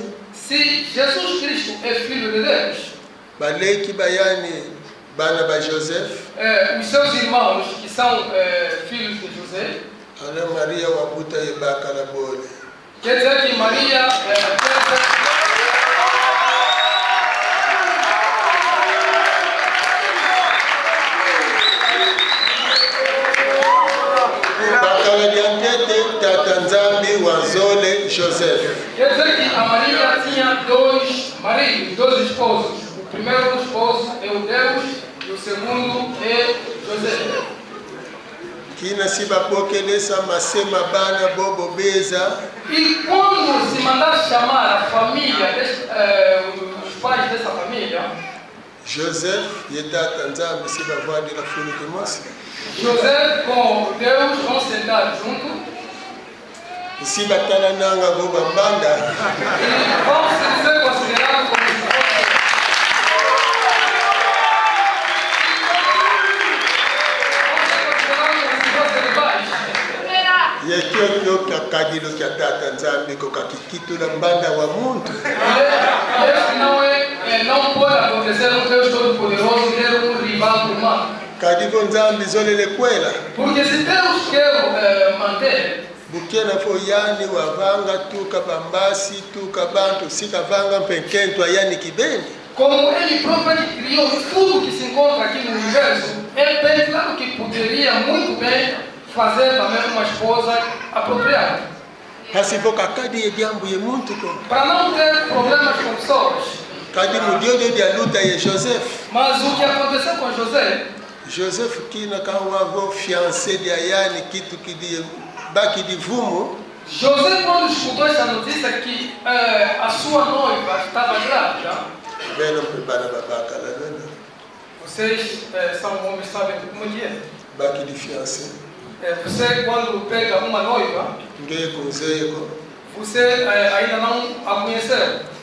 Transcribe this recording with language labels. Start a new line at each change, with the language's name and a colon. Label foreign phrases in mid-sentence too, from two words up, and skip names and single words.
Portuguese: Se Jesus Cristo é filho de Deus,
Kongo: baleki bayani bana ba Joseph
Portuguese: os seus irmãos que são filhos de José,
Kongo: ala Maria wabuta ye bakala bole
Portuguese: quer dizer que Maria
Kongo: bakala diantete tata nzambi wazole Joseph
Portuguese: quer dizer que a Maria tinha dois maridos, dois esposos. O primeiro esposo é o Deus e o segundo é José.
Kongo: kina sibapokelesa masema bana bobo beza
Portuguese: E quando se mandar chamar a família, os pais dessa família,
Kongo: Joseph ye tata nzambi sibavandila funu kimosi
Portuguese: José com Deus vão sentar junto
Kongo: sibatala nanga vo bambanda
Portuguese: e vão ser considerados como
Kongo: ye kyokyo kakadilo kya tata nzambi ko kakikitula mbanda wa muntu
Portuguese: Esse não pode acontecer um Deus Todo-Poderoso ter um rival humano.
Kongo: kadivo nzambi zolele kwela
Portuguese: Porque se Deus quer manter,
Kongo: bukena fo yani wavanga tuka bambasi tuka bantu sikavanga mpenkento ayani kibeni
Portuguese: como Ele próprio criou tudo que se encontra aqui no universo, é bem claro que poderia muito bem fazer também uma esposa apropriada.
Kongo: hasivo kakadi ye jambo ye muntu ko
Portuguese: Para não ter problemas com pessoas.
Kongo: Kadi mudiodio dia luta ye Joseph.
Portuguese: Mas o que aconteceu com José?
Kongo: Joseph kina kawa fiancé de Ayane kitu kidi baki de vumo.
Portuguese: José, quando escutou essa notícia que a sua noiva estava grávida, vocês são homens, sabem como é que é?
Kongo: Baki de fiancé.
Portuguese: Você, quando pega uma noiva, você ainda não a conheceu.